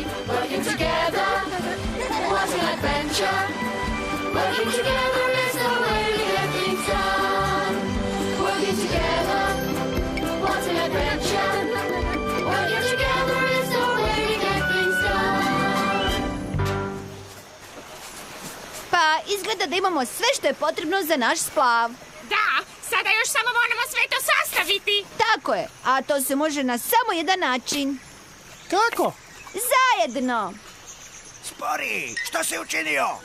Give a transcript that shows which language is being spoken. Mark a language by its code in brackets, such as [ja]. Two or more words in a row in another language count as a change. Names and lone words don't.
[en] Working together, what an adventure. Working together is the way we get things done. Working together, what an adventure. Working together is the way we get things done. [hr] Pa, izgleda da imamo imamo sve što je potrebno za naš splav. Da, sada još samo moramo sve to sastaviti. Tako je, a to se može na samo jedan način. Kako? Zajedno. Spori, što si učinio?